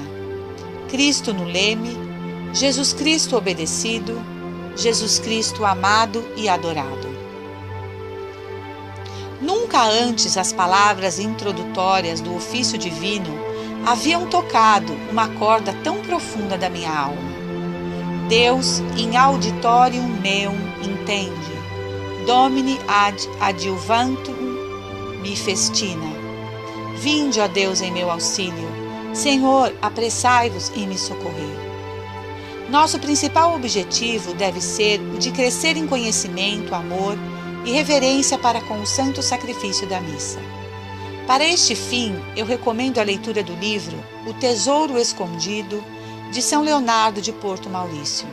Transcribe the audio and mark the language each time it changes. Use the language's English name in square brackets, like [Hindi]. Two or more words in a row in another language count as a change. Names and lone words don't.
[Portuguese] Cristo no leme, Jesus Cristo obedecido, Jesus Cristo amado e adorado. Nunca antes as palavras introdutórias do ofício divino haviam tocado uma corda tão profunda da minha alma. [Latin] Deus in auditorium meum intende, Domini ad adiuvantum me festina. [Portuguese] Vinde, ó Deus, em meu auxílio. Senhor, apressai-vos em me socorrer. Nosso principal objetivo deve ser o de crescer em conhecimento, amor e reverência para com o santo sacrifício da missa. Para este fim, eu recomendo a leitura do livro O Tesouro Escondido, de São Leonardo de Porto Maurício.